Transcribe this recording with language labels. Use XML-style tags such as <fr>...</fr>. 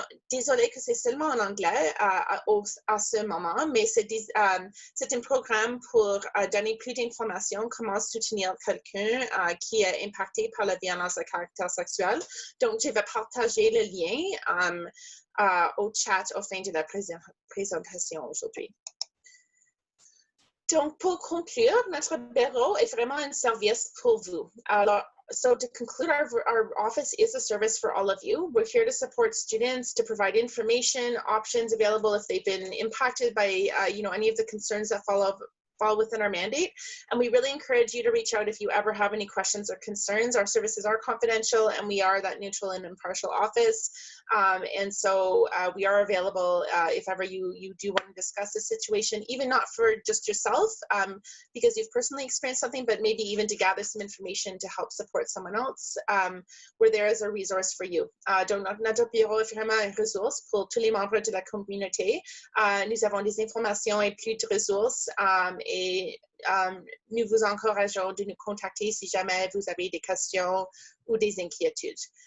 <fr>Désolée que c'est seulement en anglais à ce moment, mais c'est un programme pour donner plus d'informations comment soutenir quelqu'un qui est impacté par la violence à caractère sexuel. Donc, je vais partager le lien au chat au fin de la présentation aujourd'hui. Donc, pour conclure, notre bureau est vraiment un service pour vous. Alors,</fr> <en>so to conclude, our office is a service for all of you. We're here to support students, to provide information, options available if they've been impacted by, any of the concerns that follow fall within our mandate. And we really encourage you to reach out if you ever have any questions or concerns. Our services are confidential, and we are that neutral and impartial office. And so we are available if ever you do want to discuss a situation, even not for just yourself, because you've personally experienced something, but maybe even to gather some information to help support someone else. We're there as a resource for you.</en> <fr>Donc, notre bureau est vraiment une ressource pour tous les membres de la communauté. Nous avons des informations et plus de ressources, et nous vous encourageons de nous contacter si jamais vous avez des questions ou des inquiétudes.</fr>